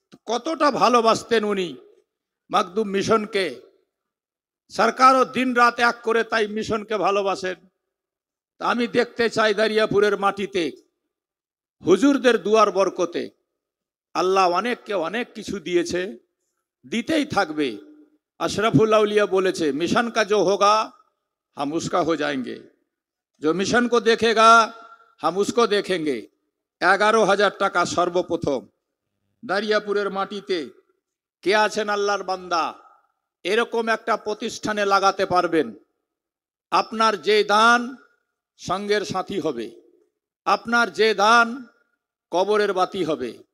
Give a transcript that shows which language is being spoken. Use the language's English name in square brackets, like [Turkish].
[Bangla] কতটা ভালোবাসতেন উনি মখদুম মিশনকে। সরকারও দিন রাত এক করে তাই মিশনকে ভালোবাসেন। তা আমি দেখতে চাই দারিয়াপুরের মাটিতে হুজুরদের দুয়ার বরকতে আল্লাহ অনেককে অনেক কিছু দিয়েছে, দিতেই থাকবে। [Hindi] अशरफुल औलिया बोले थे, मिशन का जो होगा हम उसका हो जाएंगे, जो मिशन को देखेगा हम उसको देखेंगे। [Bangla] 11,000 টাকা সর্বপ্রথম দারিয়াপুরের মাটিতে কে আছেন আল্লাহর বান্দা এরকম একটা প্রতিষ্ঠানে লাগাতে পারবেন? আপনার যে দান সঙ্গের সাথী হবে, আপনার যে দান কবরের বাতি হবে।